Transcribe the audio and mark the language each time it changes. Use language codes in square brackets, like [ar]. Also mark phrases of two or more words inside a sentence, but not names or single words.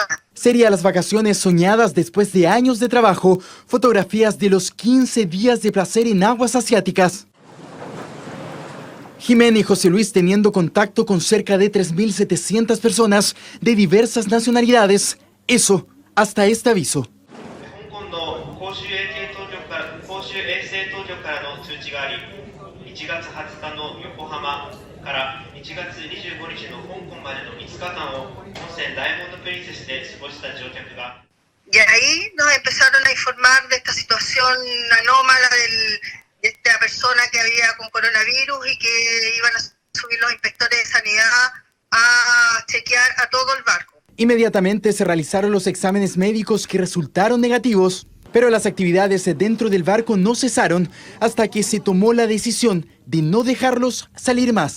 [es] Serían las vacaciones soñadas después de años de trabajo, fotografías de los 15 días de placer en aguas asiáticas. Jimena y José Luis teniendo contacto con cerca de 3.700 personas de diversas nacionalidades. Eso hasta este aviso. [ja] 月20日の横浜から1月25日の香港までの5日間を本船ダイヤモンド・プリンセスで過ごした乗客が。 [es] Y ahí nos empezaron a informar de esta situación anómala de esta persona que había con coronavirus y que iban a subir los inspectores de sanidad a chequear a todo el barco. Inmediatamente se realizaron los exámenes médicos que resultaron negativos, pero las actividades dentro del barco no cesaron hasta que se tomó la decisión de no dejarlos salir más.